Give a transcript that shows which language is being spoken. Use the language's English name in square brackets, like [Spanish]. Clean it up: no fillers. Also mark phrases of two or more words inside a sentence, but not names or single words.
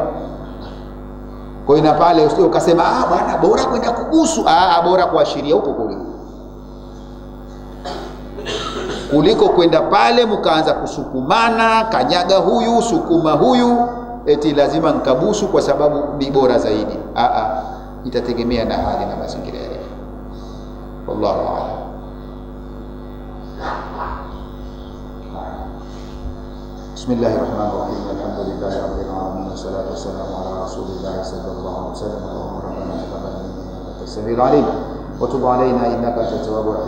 [Swahili] Kwa ina pale usije ukasema bwana bora kwenda kubusu, bora kuashiria huko kuliko kwenda pale mkaanza kusukumana, kanyaga huyu sukuma huyu, eti lazima nikabusu kwa sababu ni bora zaidi. Itategemea na hali na mazingira yale. [Arabic] والله أعلم. بسم الله الرحمن الرحيم. الحمد لله رب العالمين والصلاة والسلام على رسول الله صلى الله عليه وسلم. اللهم ربنا تقبل منا إنك أنت السميع العليم وتب علينا إنك أنت التواب الرحيم.